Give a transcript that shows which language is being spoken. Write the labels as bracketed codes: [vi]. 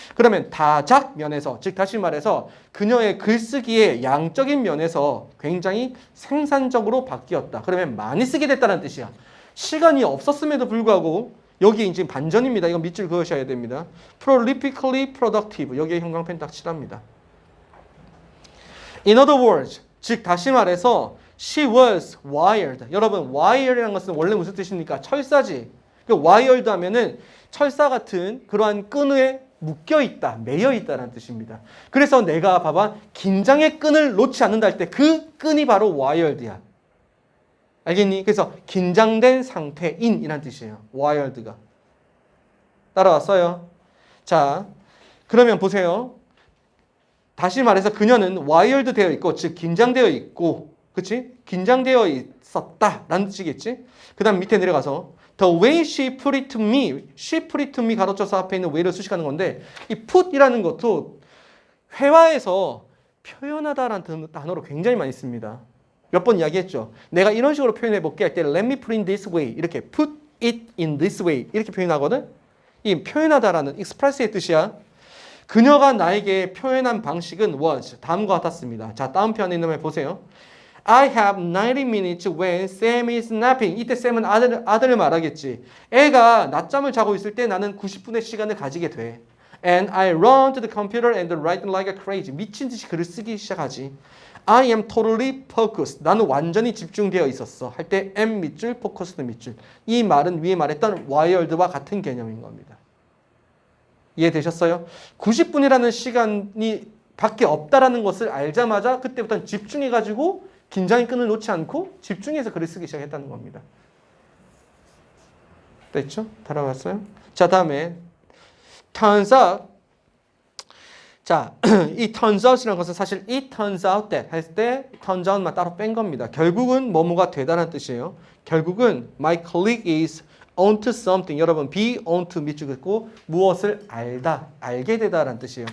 [ko] 그러면 다작 면에서, 즉 다시 말해서 그녀의 글쓰기의 양적인 면에서 굉장히 생산적으로 바뀌었다. 그러면 많이 쓰게 됐다는 뜻이야. 시간이 없었음에도 불구하고 여기 이제 반전입니다. 이건 밑줄 그으셔야 됩니다. [en] prolifically productive, [ko] 여기에 형광펜 딱 칠합니다. [en] In other words, [ko] 즉 다시 말해서 [en] she was wired. [ko] 여러분, wired라는 것은 원래 무슨 뜻입니까? 철사지. wired 하면은 철사 같은 그러한 끈에 묶여 있다, 매여 있다라는 뜻입니다. 그래서 내가 봐봐, 긴장의 끈을 놓지 않는다 할 때 그 끈이 바로 wired야. 알겠니? 그래서 긴장된 상태인이란 뜻이에요. wired가. 따라왔어요? 자, 그러면 보세요. 다시 말해서 그녀는 wired 되어 있고, 즉 긴장되어 있고, 그치? 긴장되어 있었다라는 뜻이겠지? 그 다음 밑에 내려가서 [en] the way she put it to me, [ko] she put it to me 가로쳐서 앞에 있는 way를 수식하는 건데, 이 put이라는 것도 회화에서 표현하다라는 단어로 굉장히 많이 씁니다. 몇 번 이야기했죠. 내가 이런 식으로 표현해 볼게 할 때 [en] let me put it in this way, [ko] 이렇게 [en] put it in this way [ko] 이렇게 표현하거든. 이 표현하다라는 express의 뜻이야. 그녀가 나에게 표현한 방식은 was 다음과 같았습니다. 자, 다음 편에 있는 말 보세요. [en] I have 90 minutes when Sam is napping. [ko] 이때 쌤은 아들을 말하겠지. 애가 낮잠을 자고 있을 때 나는 90분의 시간을 가지게 돼. [en] And I run to the computer and write like a crazy. [ko] 미친 듯이 글을 쓰기 시작하지. [en] I am totally focused. [ko] 나는 완전히 집중되어 있었어. 할 때 am 밑줄, focused 밑줄. 이 말은 위에 말했던 wired와 같은 개념인 겁니다. 이해되셨어요? 90분이라는 시간이 밖에 없다라는 것을 알자마자 그때부터는 집중해가지고 긴장의 끈을 놓지 않고 집중해서 글을 쓰기 시작했다는 겁니다. 됐죠? 따라왔어요? 자, 다음에 turns out. 자, 이 turns out이라는 것은 사실 [en] it turns out that [ko] 할 때 turns out만 따로 뺀 겁니다. 결국은 뭐뭐가 되다라는 뜻이에요. 결국은 [en] my colleague is onto something. [ko] 여러분, be onto 밑줄 긋고 무엇을 알다, 알게 되다라는 뜻이에요.